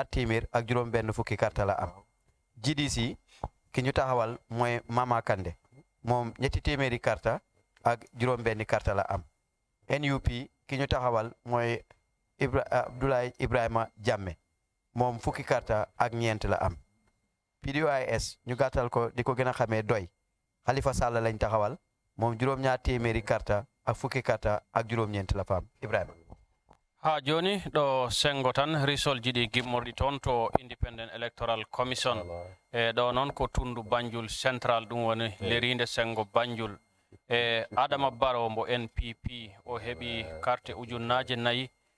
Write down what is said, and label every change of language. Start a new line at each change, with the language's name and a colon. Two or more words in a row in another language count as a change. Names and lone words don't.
Wolof: téeméer ak juróom benn fukki carte la am GDC ki ñu taxawal mooy Mama Kande moom 3 téeméeri carte ak juróom benni carte la am NUP ki ñu taxawal mooy Abdoulaye Ibrahima Jammeh moom fukki carte ak ñeent la am PDOIS ñu gàttal ko di ko gën a xamee doy Halifa Sall lañ taxawal moom juróom-ñaar téeméeri carte ak fukki carte ak juróom-ñeent la fam Ibrahima
Fula: ha joni ɗo sengo tan risol jiɗi gimmorɗi toon to
English: Independent Electoral Commission
Fula: ɗo noon ko tundu Banjul Central ɗum woni lerinde sengo Banjul Adama Barrow mbo NPP o heɓi carte 4,4